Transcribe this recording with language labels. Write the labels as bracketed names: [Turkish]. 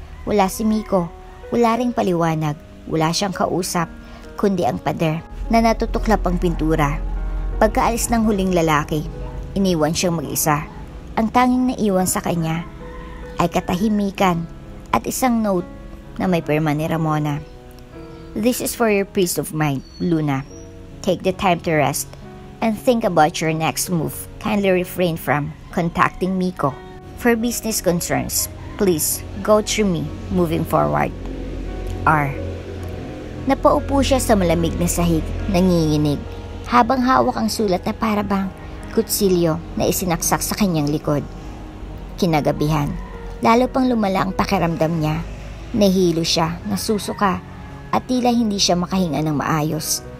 [Filipino] Wala si Miko, wala ring paliwanag, wala siyang kausap, kundi ang pader na natutuklap ang pintura. Pagkaalis ng huling lalaki, iniwan siyang mag-isa. Ang tanging naiwan sa kanya ay katahimikan at isang note na may pirma ni Ramona. [English] "This is for your peace of mind, Luna. Take the time to rest and think about your next move. Kindly refrain from contacting Miko. For business concerns, please go through me moving forward. R." [Filipino] Napaupo siya sa malamig na sahig, nanginginig, habang hawak ang sulat na parabang kutsilyo na isinaksak sa kanyang likod. Kinagabihan, lalo pang lumala ang pakiramdam niya. Nahilo siya, nasusuka, at tila hindi siya makahinga ng maayos.